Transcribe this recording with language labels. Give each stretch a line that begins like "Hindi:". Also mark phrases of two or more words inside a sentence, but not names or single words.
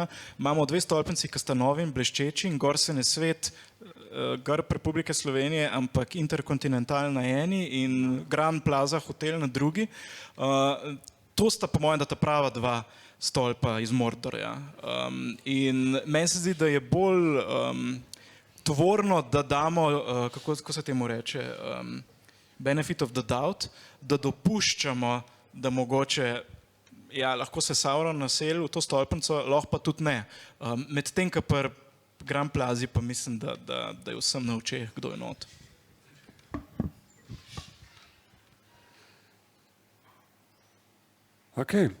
Slovenian: Imamo 2 stolpnici, ki sta novi in bleščeči in gor se ne svet grb Republike Slovenije, ampak Interkontinental na eni in Grand Plaza hotel na drugi. To sta po mojem, da ta prava 2 stolpa iz Mordorja. In meni se zdi, da je bolj tvorno, da damo, kako se temu reče,
English: benefit of the doubt,
Slovenian: da dopuščamo, da mogoče, ja, lahko se Sauron naseli v to stolpnico, lahko pa tudi ne. Medtem, ko pri Grand Plazi pa mislim, da je vsem na očeh, kdo je not. Ok.